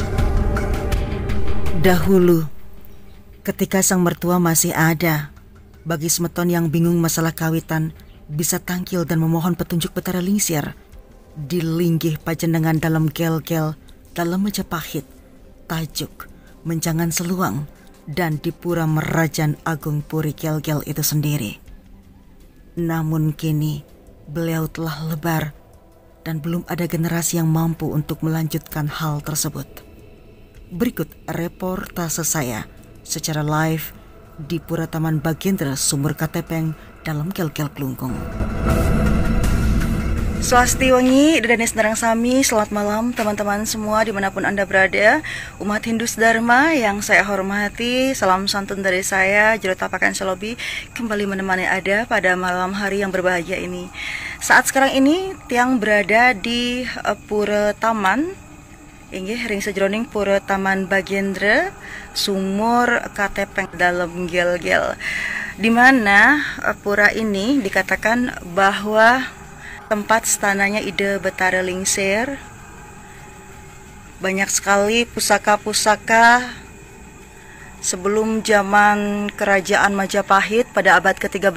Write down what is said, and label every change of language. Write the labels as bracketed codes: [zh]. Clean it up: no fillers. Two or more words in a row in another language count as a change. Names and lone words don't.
[id] Dahulu, ketika sang mertua masih ada, bagi semeton yang bingung masalah kawitan bisa tangkil dan memohon petunjuk Batara Lingsir di linggih pajenengan dalam Gel-Gel dalam Majapahit, Tajuk, Menjangan Seluang, dan di Pura Merajaan Agung Puri Gel-Gel itu sendiri. Namun kini beliau telah lebar dan belum ada generasi yang mampu untuk melanjutkan hal tersebut. Berikut reportase saya secara live di Pura Taman Bagendra Sumur Katepeng dalam Gel-Gel Klungkung. Swasti wangi dan sedang sami, selamat malam teman-teman semua dimanapun Anda berada. Umat Hindu Dharma yang saya hormati, salam santun dari saya, Jero Tapakan Selobi, kembali menemani Anda pada malam hari yang berbahagia ini. Saat sekarang ini, Tiang berada di Pura Taman, [ban] inggih ring sejroning [id] Pura Taman Bagendra Sumur Katepeng dalam Gel-Gel, di mana pura ini dikatakan bahwa tempat stananya Ide Batara Lingsir. Banyak sekali pusaka-pusaka sebelum zaman Kerajaan Majapahit pada abad ke-13.